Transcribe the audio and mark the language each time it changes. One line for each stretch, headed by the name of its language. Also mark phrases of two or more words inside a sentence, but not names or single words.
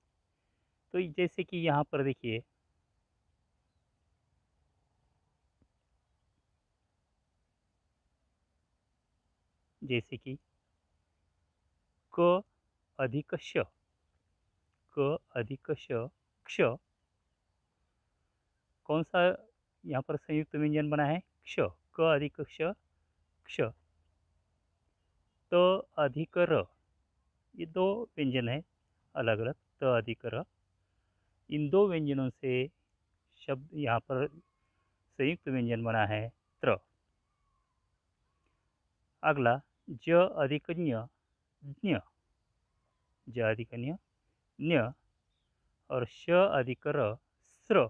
Hindi: तो जैसे कि यहाँ पर देखिए, जैसे कि क अधिक श, क अधिक श, क्ष। कौन सा यहाँ पर संयुक्त व्यंजन बना है? क्ष। क अधिक क्ष, क्ष। त अधिक र, ये दो व्यंजन है अलग अलग। त अधिक र, इन दो व्यंजनों से शब्द यहाँ पर संयुक्त व्यंजन बना है त्र। अगला ज अधिक ञ, ज्ञ। ज अधिक ञ, ञ और श अधिक र, स्र।